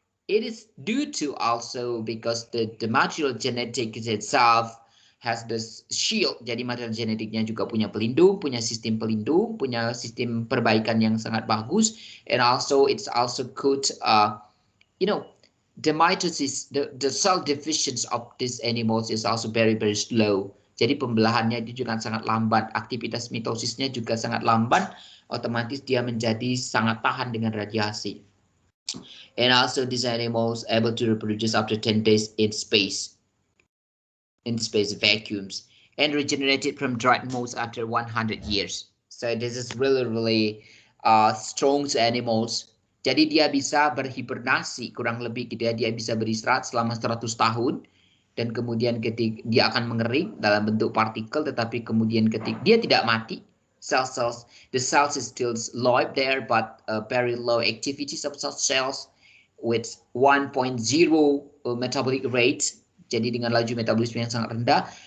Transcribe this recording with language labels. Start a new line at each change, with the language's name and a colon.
English: It is due to also because the material genetics itself has this shield.
Indonesian: Jadi material genetiknya juga punya pelindung, punya sistem pelindung, punya sistem perbaikan yang sangat bagus.
English: And also it's also could, the mitosis, the cell division of these animals is also very slow.
Indonesian: Jadi pembelahannya itu juga sangat lambat. Aktivitas mitosisnya juga sangat lambat. Otomatis dia menjadi sangat tahan dengan radiasi.
English: And also these animals able to reproduce after 10 days in space vacuums, and regenerated from dried moss after 100 years. So this is really strong animals.
Indonesian: Jadi dia bisa berhibernasi kurang lebih gitu ya, dia bisa beristirahat selama 100 tahun, dan kemudian ketika dia akan mengering dalam bentuk partikel, tetapi kemudian ketika dia tidak mati,
English: the cells is still live there, but very low activities of such cells with 1.0 metabolic rate,
Indonesian: jadi dengan laju metabolisme yang sangat rendah.